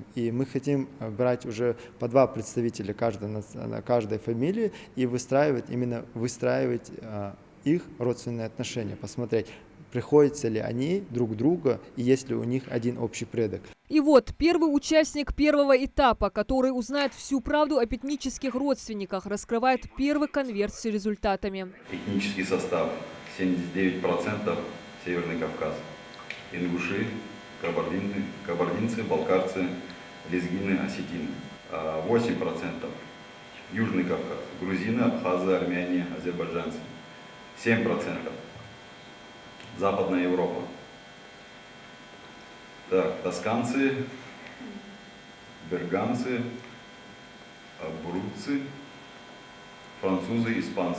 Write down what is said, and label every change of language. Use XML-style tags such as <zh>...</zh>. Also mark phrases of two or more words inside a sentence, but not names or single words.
<ru>И мы хотим брать уже по 2 представителя каждой фамилии и выстраивать их родственные отношения, посмотреть, приходятся ли они друг друга и есть ли у них один общий предок. И вот первый участник первого этапа, который узнает всю правду об этнических родственниках, раскрывает первый конверт с результатами. Этнический состав 79% Северный Кавказ. Ингуши, кабардинцы, балкарцы, лезгины, осетины. 8% Южный Кавказ. Грузины, абхазы, армяне, азербайджанцы. 7% Западная Европа. Так, тосканцы, берганцы, бурутцы, французы, испанцы.</ru>